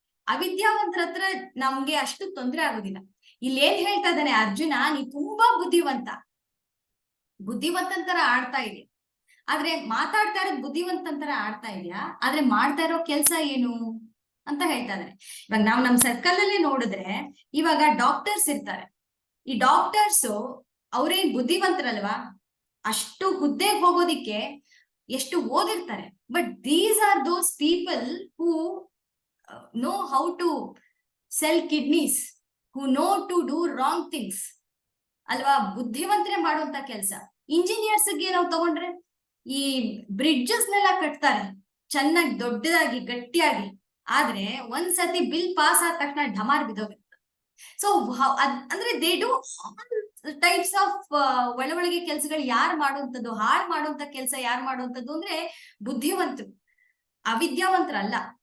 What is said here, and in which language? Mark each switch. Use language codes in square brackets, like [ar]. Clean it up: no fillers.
[kn] ಅವಿದ್ಯಾವಂತರ ಹತ್ರ ನಮ್ಗೆ ಅಷ್ಟು ತೊಂದರೆ ಆಗೋದಿಲ್ಲ. ಇಲ್ಲಿ ಏನ್ ಹೇಳ್ತಾ ಇದ್ದಾನೆ ಅರ್ಜುನ, ನೀ ತುಂಬಾ ಬುದ್ಧಿವಂತಂತರ ಆಡ್ತಾ ಇದೆ, ಆದ್ರೆ ಮಾತಾಡ್ತಾ ಇರೋದು ಬುದ್ಧಿವಂತಂತರ ಆಡ್ತಾ ಇದೆಯಾ, ಆದ್ರೆ ಮಾಡ್ತಾ ಇರೋ ಕೆಲ್ಸ ಏನು ಅಂತ ಹೇಳ್ತಾ ಇದಾರೆ. ಇವಾಗ ನಾವ್ ನಮ್ ಸರ್ಕಲ್ ಅಲ್ಲಿ ನೋಡಿದ್ರೆ ಇವಾಗ ಡಾಕ್ಟರ್ಸ್ ಇರ್ತಾರೆ, ಈ ಡಾಕ್ಟರ್ಸ್ ಅವ್ರೇನ್ ಬುದ್ಧಿವಂತರಲ್ವಾ, ಅಷ್ಟು ಹುದ್ದೆಗೆ ಹೋಗೋದಿಕ್ಕೆ ಎಷ್ಟು ಓದಿರ್ತಾರೆ. [en] but these are those people who know how to sell kidneys, who know to do wrong things ಅಲ್ವಾ, [kn] ಬುದ್ಧಿವಂತರೇ ಮಾಡುವಂತ ಕೆಲಸ. ಇಂಜಿನಿಯರ್ಸ್ಗೆ ನಾವು ತಗೊಂಡ್ರೆ ಈ ಬ್ರಿಡ್ಜಸ್ ನೆಲ್ಲ ಕಟ್ತಾರೆ ಚೆನ್ನಾಗಿ ದೊಡ್ಡದಾಗಿ ಗಟ್ಟಿಯಾಗಿ, ಆದ್ರೆ ಒಂದ್ಸತಿ ಬಿಲ್ ಪಾಸ್ ಆದ ತಕ್ಷಣ ಢಮಾರ್ ಬಿದ್ದೋಗುತ್ತೆ. ಸೊ ಅಂದ್ರೆ ದೇ ಡೂ ಟೈಪ್ಸ್ ಆಫ್ ಒಳಗೆ ಕೆಲಸಗಳು ಯಾರು ಮಾಡುವಂತದ್ದು, ಹಾಳು ಮಾಡುವಂತ ಕೆಲಸ ಯಾರು ಮಾಡುವಂತದ್ದು ಅಂದ್ರೆ ಬುದ್ಧಿವಂತರು, ಅವಿದ್ಯಾವಂತರಲ್ಲ.